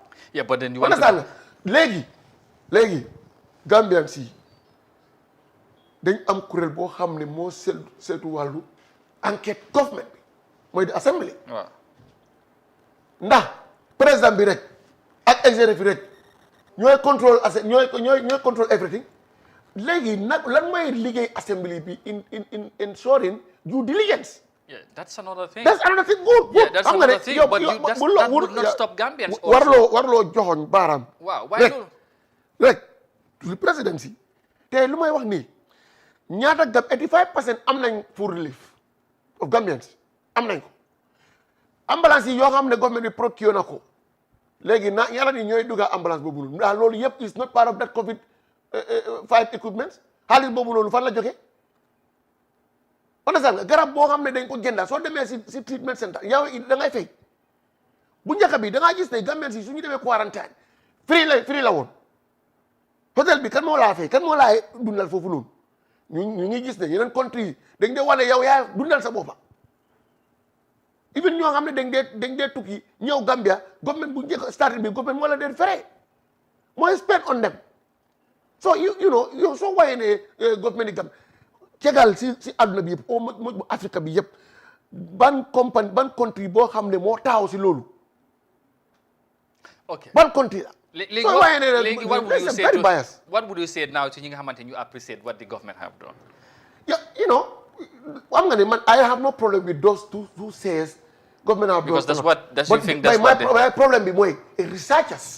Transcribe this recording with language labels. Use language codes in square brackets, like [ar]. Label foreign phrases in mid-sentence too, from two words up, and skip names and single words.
[en] Yeah, but then you [wo] understand léegi Gambian si dañ am kuréel boo xam ne moo seetu wàllu enquête government bi mooy di assemblée. waaw ndax président bi rek ak exécutif rek ñooy contrôle ñooy contrôle everything léegi nag lan mooy liggéey assembly bi [en] in ensuring due diligence. Yeah, that's another thing. That's another thing. Good. Yeah, that's another thing. But that would not stop Gambians also. [wo] warloo joxoñ baaraam. [en] Wow, why not? [wo] Rek [en] to the presidency [wo] te lu may wax nii ñaata 85% am nañ [en] for relief of Gambians [wo] am nañ ko ambulance yi yoo xam ne government bi procure na ko léegi yàlla ni ñooy dugga ambulance boobu noonu ndax loolu yëpp [en] is not part of that COVID fight equipment [wo] xaalis boobu noonu fan la jógee understand nga garab boo xam ne dañ ko jënda soo demee si treatment center yow da ngay fay bu njëkk bi da ngaa gis ne Gambians yi su ñu demee quarantaine free la woon hôtel bi kan moo laa fay kan moo laa dundal foofu noonu ñu ngi gis ne yeneen country yi dañ dee wane yow yaa dundal sa boppa even ñoo xam ne dañ dee tukki ñëw Gambia government bu njëkk starting bi government moo la dee fere mooy [en] spend on them so you know [wo] yow soo wayee ne government yi Gambia cegal si àdduna bi yëpp bu Afrique bi yëpp ban country boo xam ne moo taaw si loolu [en] ok [wo] ban country la [en] What would you say now to you appreciate what the government have done? Yeah, you know, I have no problem with those who says government have because done. Because you think that's what my problem be more researchers.